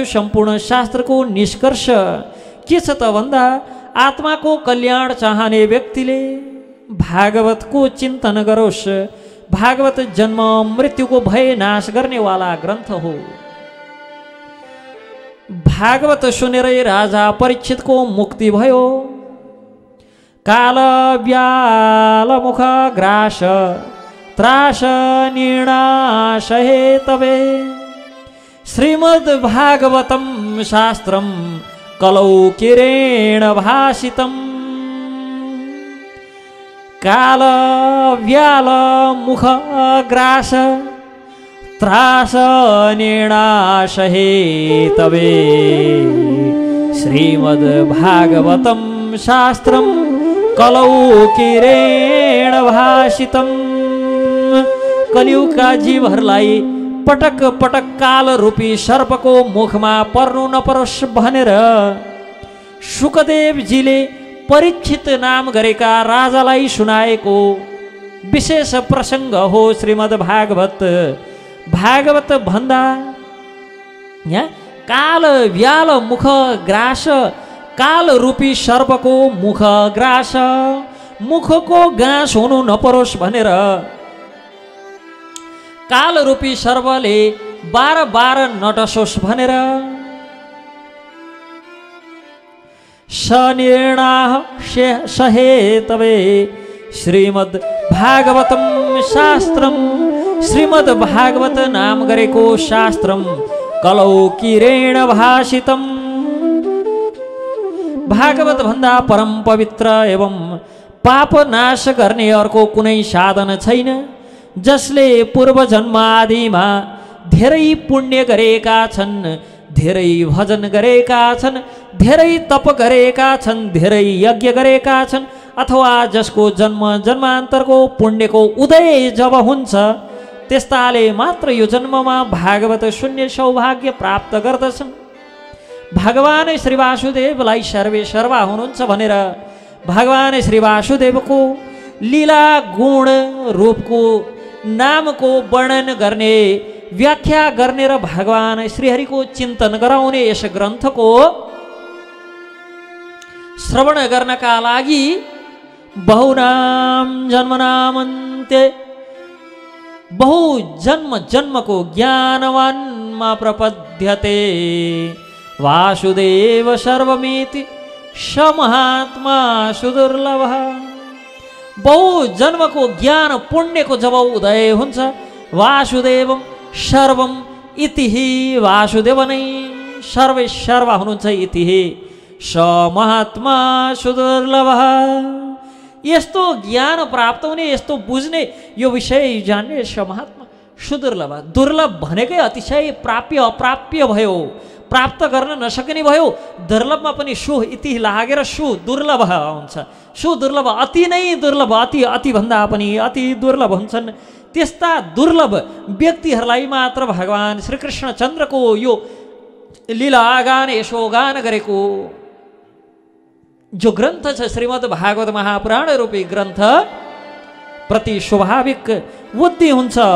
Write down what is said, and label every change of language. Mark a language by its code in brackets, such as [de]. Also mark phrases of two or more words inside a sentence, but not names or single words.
[ne] सम्पूर्ण शास्त्रको निष्कर्ष के छ त भन्दा, आत्माको कल्याण चाहने व्यक्तिले भागवतको चिन्तन गरोस्। भागवत जन्म मृत्युको भय नाश गर्नेवाला ग्रन्थ हो। भागवत सुनेरै राजा परीक्षितको मुक्ति भयो। [sa] काल व्याल मुख ग्रास त्रास निर्णाश हे तवे, श्रीमद् भागवतम शास्त्रम कलौ किरेण भासितम। काल व्याल मुख ग्रास त्रास निर्णाश हे तवे, श्रीमद् भागवतम शास्त्रम कलौ किरेण भासितम। [ne] कलियुगका जीवहरूलाई पटक पटक काल रूपी सर्पको मुखमा पर्नु नपरोस् भनेर शुकदेवजीले परीक्षित नाम गरेका राजालाई सुनाएको विशेष प्रसङ्ग हो श्रीमद् भागवत। भागवत भन्दा यहाँ [sa] काल व्याल मुख ग्रास, [ne] काल रूपी सर्पको मुख ग्रास, मुखको गाँस हुनु नपरोस् भनेर काल रूपी सर्पले बार बार नडसोस् भनेर [sa] सनिर्णाः सहेतवे श्रीमद् भागवतम शास्त्रम [ne] श्रीमद् भागवत नाम गरेको शास्त्रम [sa] कलौकिरेण भाषितम। [ne] भागवत भन्दा परम पवित्र एवं पाप नाश गर्ने अर्को कुनै साधन छैन, जसले पूर्व जन्म आदिमा धेरै पुण्य गरेका छन्, धेरै भजन गरेका छन्, धेरै तप गरेका छन्, धेरै यज्ञ गरेका छन्, अथवा जसको जन्म जन्मान्तरको पुण्यको उदय जब हुन्छ त्यस्ताले मात्र यो जन्ममा भागवत सुन्ने सौभाग्य प्राप्त गर्दछन्। भगवान श्री वासुदेवलाई सर्वे सर्वा हुनुहुन्छ भनेर भगवान श्री वासुदेवको लीला गुण रूपको नामको वर्णन गर्ने व्याख्या गर्ने र भगवान श्रीहरिको चिन्तन गराउने यस ग्रन्थको श्रवण गर्नका लागि [sa] बहुनाम जन्मनामन्ते बहु जन्म जन्मको ज्ञानवानमा प्रपद्यते वासुदेव सर्वमिति स महात्मा सुदुर्लभ। [ne] बहु जन्मको ज्ञान पुण्यको जब उदय हुन्छ [sa] वासुदेवम सर्वम इति [ne] वासुदेव नै सर्वे सर्वा हुनुहुन्छ [sa] इति स महात्मा सुदुर्लभ। [ne] यस्तो ज्ञान प्राप्त हुने, यस्तो बुझ्ने, यो विषय जान्ने [sa] स महात्मा सुदुर्लभ। [ne] दुर्लभ भनेकै अतिशय प्राप्य अप्राप्य भयो, प्राप्त गर्न नसकिने भयो। दुर्लभमा पनि सु इति लागेर सु दुर्लभ हुन्छ। सुदुर्लभ अति नै दुर्लभ, अति अति भन्दा पनि अति दुर्लभ हुन्छन्। त्यस्ता दुर्लभ व्यक्तिहरूलाई मात्र भगवान श्रीकृष्ण चन्द्रको यो लीला गान यशोगान गरेको जो ग्रन्थ छ श्रीमद् भागवत महापुराण रूपी ग्रन्थ प्रति स्वाभाविक बुद्धि हुन्छ।